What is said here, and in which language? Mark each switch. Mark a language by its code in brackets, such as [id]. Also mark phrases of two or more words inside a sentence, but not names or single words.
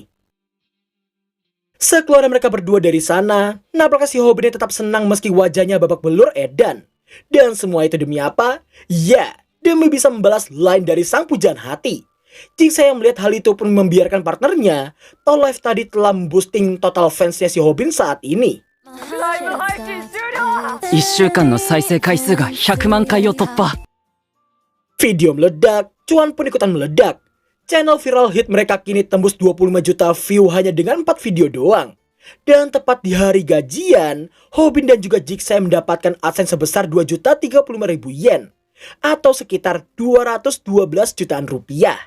[id] Sekeluar mereka berdua dari sana, nampaknya si Hobin tetap senang meski wajahnya babak belur edan. Dan semua itu demi apa? Ya, demi bisa membalas line dari sang pujaan hati. Jigsaw yang melihat hal itu pun membiarkan partnernya tahu live tadi telah memboosting total fansnya si Hobin saat ini. [ja] 1 週間の再生回数が100万回を突破。 [id] Video meledak, cuan pun ikutan meledak. [en] Channel viral hit [id] mereka kini tembus 25 juta view hanya dengan 4 video doang. Dan tepat di hari gajian, Hobin dan juga Jigsaw mendapatkan AdSense sebesar 2.035.000 yen atau sekitar 212 jutaan rupiah.